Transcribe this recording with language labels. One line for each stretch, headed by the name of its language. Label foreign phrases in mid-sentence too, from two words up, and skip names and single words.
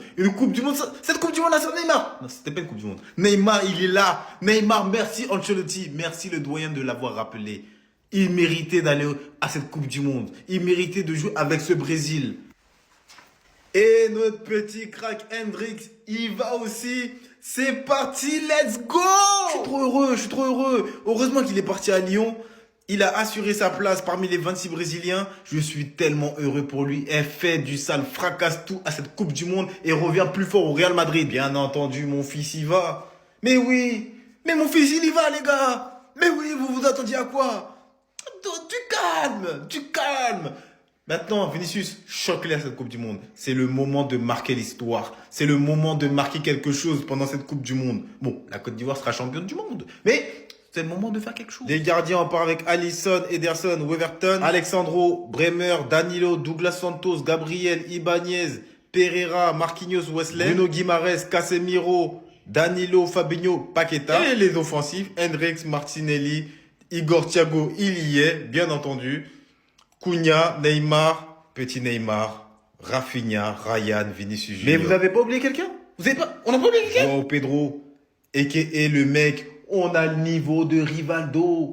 French: Une Coupe du Monde, cette Coupe du Monde là, c'est Neymar. Non, c'était pas une Coupe du Monde. Neymar, il est là. Neymar, merci Ancelotti. Merci le doyen de l'avoir rappelé. Il méritait d'aller à cette Coupe du Monde. Il méritait de jouer avec ce Brésil. Et notre petit crack Hendrix, il va aussi. C'est parti,
English: let's go!
French: Je suis trop heureux. Heureusement qu'il est parti à Lyon. Il a assuré sa place parmi les 26 Brésiliens. Je suis tellement heureux pour lui. Elle fait du sale, fracasse tout à cette Coupe du Monde et revient plus fort au Real Madrid. Bien entendu, mon fils y va. Mais oui, mais mon fils il y va les gars. Mais oui, vous vous attendiez à quoi? Du calme. Maintenant, Vinicius, choque-les à cette Coupe du Monde. C'est le moment de marquer l'histoire. C'est le moment de marquer quelque chose pendant cette Coupe du Monde. Bon, la Côte d'Ivoire sera championne du monde, mais c'est le moment de faire quelque chose. Les gardiens, on part avec Alisson, Ederson, Weverton, Alexandro, Bremer, Danilo, Douglas Santos, Gabriel, Ibanez, Pereira, Marquinhos, Wesley, Bruno Guimaraes, Casemiro, Danilo, Fabinho, Paqueta. Et les offensifs, Hendrix, Martinelli, Igor Thiago, il y est, bien entendu. Cunha, Neymar, petit Neymar, Rafinha, Ryan, Vinicius Junior. Mais vous avez pas oublié quelqu'un? On n'a pas oublié quelqu'un? Oh, Pedro, a.k.a. le mec, on a le niveau de Rivaldo.